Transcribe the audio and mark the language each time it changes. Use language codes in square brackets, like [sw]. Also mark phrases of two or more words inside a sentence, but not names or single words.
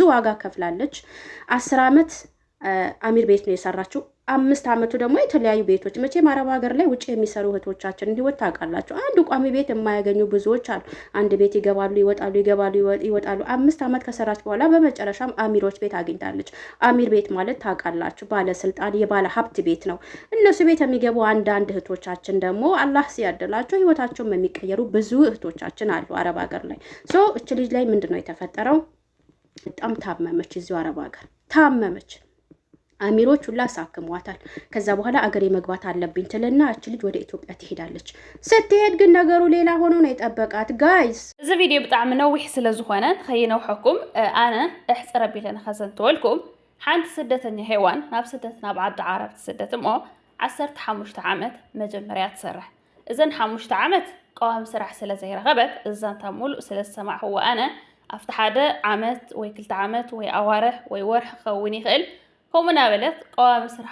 [am] ዋጋ ከፍላለች። 10 ዓመት አሚር ቤት ነው የሰራችው። 5 ዓመቱ ደግሞ የተለያዩ ቤቶች መቼም አረብ ሀገር ላይ ውጪ የሚሰሩ እህቶቻችን ህይወት ታውቃላችሁ። አንድ ቋሚ ቤት የማያገኙ ብዙዎች አሉ። አንድ ቤት ይገባሉ ይወጣሉ ይገባሉ ይወጣሉ። 5 ዓመት ከሰራች በኋላ በመጨረሻም አሚሮች ቤት አግኝታለች። አሚር ቤት ማለት ታውቃላችሁ ባለስልጣን የባለ ሀብት ቤት ነው። እነሱ ቤት የሚገቡ አንዳንድ እህቶቻችን ደግሞ አላህ ሲያደላቸው ህይወታቸውም የሚቀየሩ ብዙ እህቶቻችን አሉ አረብ ሀገር ላይ። እች ልጅ ላይ ምንድነው የተፈጠረው? በጣም ታመመች። እዚሁ አረብ ሀገር ታመመች። አሚሮች ሁላ አሳክሟታል። ከዛ በኋላ አገሬ መግባት አለብኝ ትልና እቺ ልጅ ወደ ኢትዮጵያ ትሄዳለች። ስትሄድ ግን ነገሩ ሌላ ሆኖ ነው የጠበቃት። ጋይስ [ti] እዚ ቪዲዮ ብጣዕሚ ነዊሕ ስለ ዝኾነ ከይነውሐኩም ኣነ እሕፅረ ቢለን ከዘንትወልኩም ሓንቲ ስደተኛ ሄዋን ናብ ስደት ናብ ዓዲ ዓረብ ትስደት እሞ 15 ዓመት መጀመርያ ትሰርሕ። እዘን 5 ዓመት ቀዋሚ ስራሕ ስለ ዘይረኸበት እዛንታ ሙሉእ ስለ ዝሰማዕኽዎ ኣነ ኣብቲ ሓደ ዓመት ወይ 2 ዓመት ወይ ኣዋርሕ ወይ ወርሒ ክኸውን ይኽእል ከምኡና በለት ቀዋሚ ስራሕ